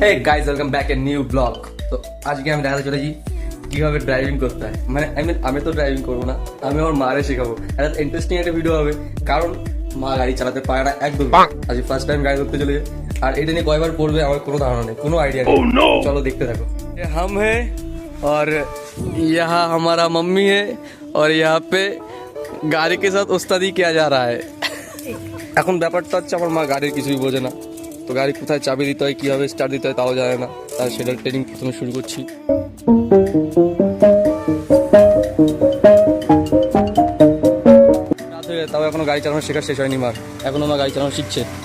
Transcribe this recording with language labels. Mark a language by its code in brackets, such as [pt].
[en] Hey guys, welcome back a new vlog. [bn] তো আজকে আমি দেখাতে চলেছি কিভাবে ড্রাইভিং করতে হয়। মানে আমি তো ড্রাইভিং করবো না, আমি আমার মারে শেখাবো। একটা ইন্টারেস্টিং একটা ভিডিও হবে, কারণ মা গাড়ি চালাতে পারে না একদম। আজ ফার্স্ট টাইম গাড়ি করতে চলে, আর এটা নিয়ে কয়বার পড়বে আমার কোনো ধারণা নেই, কোনো আইডিয়া নেই। চলো দেখতে থাকো। [hi] हम है और यहाँ हमारा मम्मी है और यहाँ पे গাড়ি के साथ उस्तादी किया जा रहा है। [bn] এখন ব্যাপারটা হচ্ছে আমার মা গাড়ির কিছুই বোঝে না, তো গাড়ি কোথায় চাবি দিতে হয়, কীভাবে স্টার্ট দিতে হয় তাও জানে না। তার সেটার ট্রেনিং প্রথমে শুরু করছি। রাত হয়ে তাও এখনো গাড়ি চালানো শেখা শেষ হয়নি মার, এখনো আমার গাড়ি চালানো শিখছে।